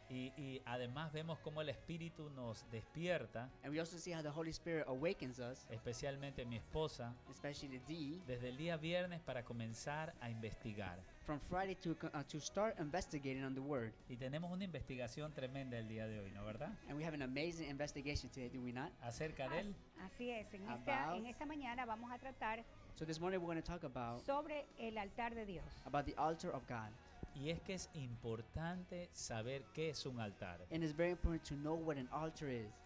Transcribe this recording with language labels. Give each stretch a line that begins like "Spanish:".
Spanish: Y además vemos cómo el Espíritu nos despierta,
English: And we also see how the Holy Spirit awakens us,
Spanish: especialmente mi esposa,
English: especially Dee,
Spanish: desde el día viernes para comenzar a investigar.
English: from Friday to start investigating on the word.
Spanish: Y tenemos una investigación tremenda el día de hoy, ¿no verdad?
English: And we have an amazing investigation today, do we not?
Spanish: Acerca de él. Así es, en
English: About-
Spanish: esta mañana vamos a tratar
English: So this morning we're going to talk about
Spanish: sobre el altar de Dios.
English: the altar of God.
Spanish: Y es que es importante saber qué es un altar.
English: And it's very important to know what an altar is.